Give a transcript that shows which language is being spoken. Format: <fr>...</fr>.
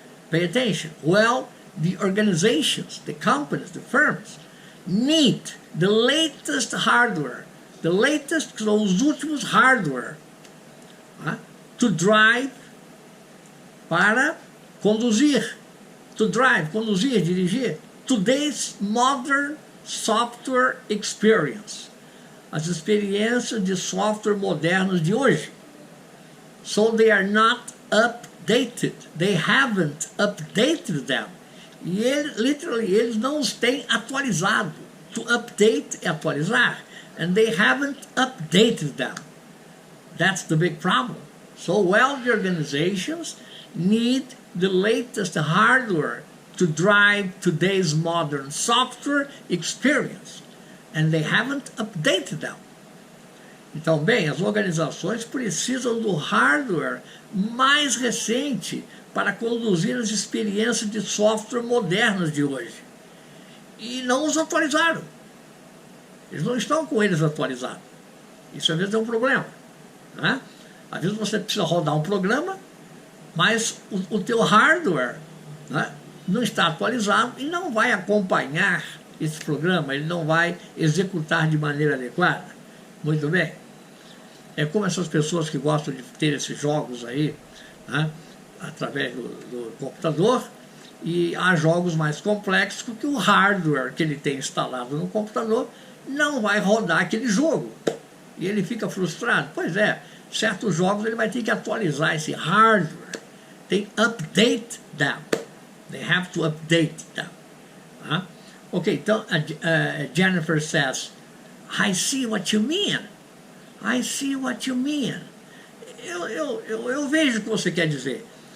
<en>Pay attention. Well, the organizations, the companies, the firms, need the latest hardware, the latest,</en> <pt>os últimos hardware,</pt> <en>to drive,</en> <pt>para conduzir,</pt> <en>to drive,</en> <pt>conduzir, dirigir,</pt> <en>today's modern software experience,</en> <pt>as experiências de software modernos de hoje.</pt> <en>So they are not updated, they haven't updated them.</en> <pt>E literally, eles não os têm atualizado.</pt> <en>To update</en> <pt>é atualizar.</pt> <en>And they haven't updated them. That's the big problem. So wealthy organizations need the latest hardware to drive today's modern software experience, and they haven't updated them.</en> <pt>Então, bem, as organizações precisam do hardware mais recente para conduzir as experiências de software modernas de hoje. E não os atualizaram. Eles não estão com eles atualizados. Isso às vezes é um problema, né? Às vezes você precisa rodar um programa, mas o teu hardware, né, não está atualizado e não vai acompanhar esse programa, ele não vai executar de maneira adequada. Muito bem. É como essas pessoas que gostam de ter esses jogos aí, né, através do computador, e há jogos mais complexos porque o hardware que ele tem instalado no computador não vai rodar aquele jogo. E ele fica frustrado. Pois é, certos jogos ele vai ter que atualizar esse hardware.</pt> <en>Tem update them. They have to update them. Ok, então Jennifer says, I see what you mean. I see what you mean.</en> <pt>Eu vejo o que você quer dizer.</pt>